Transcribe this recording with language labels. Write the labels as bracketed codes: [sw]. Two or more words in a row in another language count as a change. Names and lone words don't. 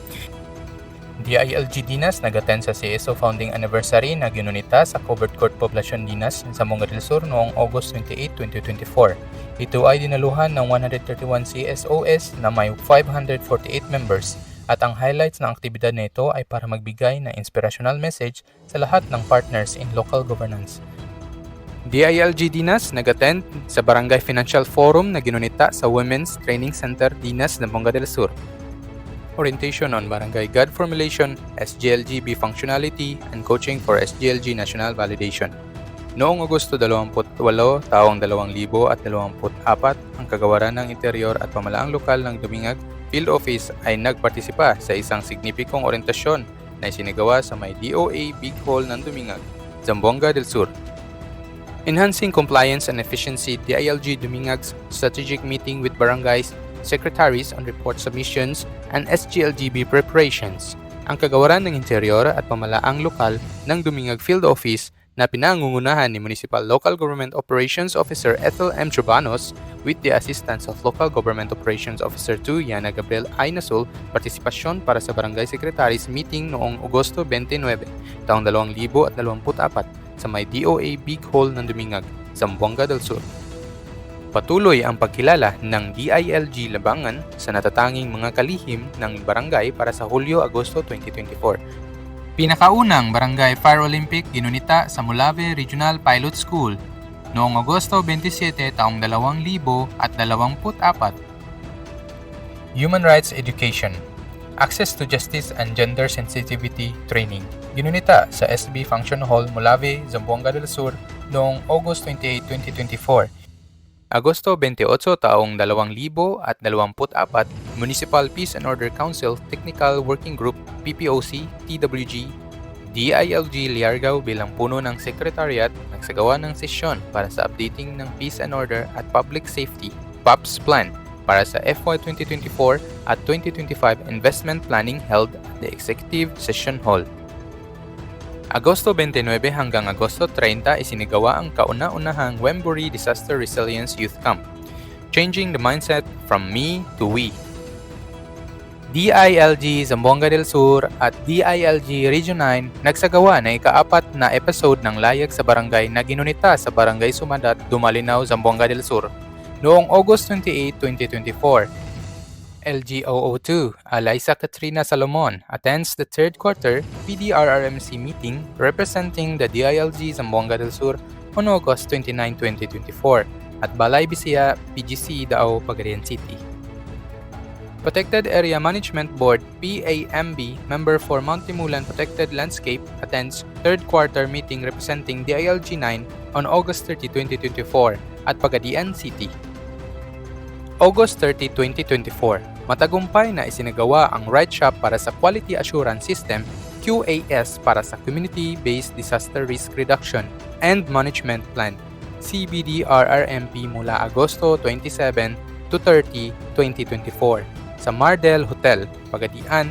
[tl] DILG Dinas nag-attend sa CSO Founding Anniversary na ginunita sa Covered Court Poblacion Dinas sa Zamboanga del Sur noong August 28, 2024. Ito ay dinaluhan ng 131 CSOs na may 548 members. At ang highlights ng aktibidad na ito ay para magbigay ng [en] inspirational message [tl] sa lahat ng [en] partners in local governance. [tl] DILG Dinas nag-attend sa Barangay Financial Forum na ginunita sa Women's Training Center Dinas, Zamboanga del Sur. [en] Orientation on Barangay God Formulation, SGLGB Functionality, and Coaching for SGLG National Validation. [tl] Noong Agosto 28, taong 2024, ang Kagawaran ng Interior at Pamalaang Lokal ng Dumingag Field Office ay nagpartisipa sa isang signipikong orientasyon na isinagawa sa may DOA Big Hall ng Dumingag, Zamboanga del Sur. [en] Enhancing Compliance and Efficiency DILG Dumingag's Strategic Meeting with Barangays, Secretaries on Report Submissions, and SGLGB Preparations. [tl] Ang Kagawaran ng Interior at Pamalaang Lokal ng Dumingag Field Office na pinangungunahan ni Municipal Local Government Operations Officer Ethel M. Chobanos [en] with the assistance of [tl] Local Government Operations Officer 2 Yana Gabriel Aynasul, partisipasyon para sa Barangay Secretaries Meeting noong Agosto 29, taong 2024 sa may DOA Big Hole ng Dumingag, Zamboanga del Sur. Patuloy ang pagkilala ng DILG Labangan sa natatanging mga kalihim ng barangay para sa Hulyo-Agosto 2024. Pinakaunang Barangay Fire Olympic ginunita sa Molave Regional Pilot School noong Agosto 27 taong 2024. [en] Human Rights Education, Access to Justice and Gender Sensitivity Training [tl] ginunita sa [en] SB Function Hall, Molave, Zamboanga del Sur noong August 28, 2024. [tl] Agosto 28 taong 2024, Municipal Peace and Order Council Technical Working Group PPOC TWG DILG Liargao bilang puno ng Secretariat nagsagawa ng sesyon para sa updating ng Peace and Order at Public Safety POPS Plan para sa FY 2024 at 2025 Investment Planning [en] held at the [tl] Executive Session Hall. Agosto 29 hanggang Agosto 30 isinigawa ang kauna-unahang Wembury Disaster Resilience Youth Camp, Changing the Mindset from Me to We. DILG Zamboanga del Sur at DILG Region 9 nagsagawa na ika-4 na episode ng Layag sa Barangay na ginunita sa Barangay Sumadat, Dumalinaw, Zamboanga del Sur noong August 28, 2024. [en] LGOO2, Alyssa Katrina Salomon attends the third quarter PDRRMC meeting representing the DILG Zamboanga del Sur on August 29, 2024 at Balay Bisaya, PGC, Dao, Pagadian City. Protected Area Management Board PAMB member for Montimulan Protected Landscape attends third quarter meeting representing DILG 9 on August 30, 2024 at Pagadian City. [tl] August 30, 2024, matagumpay na isinagawa ang Ride Shop para sa Quality Assurance System QAS para sa Community-Based Disaster Risk Reduction and Management Plan CBDRRMP mula Agosto 27 to 30, 2024 sa Mardel Hotel, Pagadian.